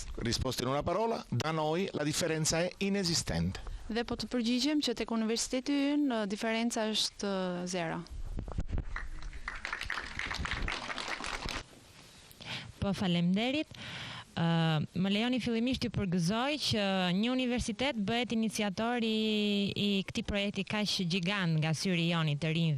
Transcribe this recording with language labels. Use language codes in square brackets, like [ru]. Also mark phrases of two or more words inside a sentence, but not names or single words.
[it] Risposta in una parola, da noi la differenza è inesistente. [sq] Dhe po të përgjigjem që tek universiteti ynë diferenca është zero. Po faleminderit. Më lejoni fillimisht të përgëzoj që një universitet bëhet iniciator i këtij projekti kaq gjigant nga syri joni të rinjve.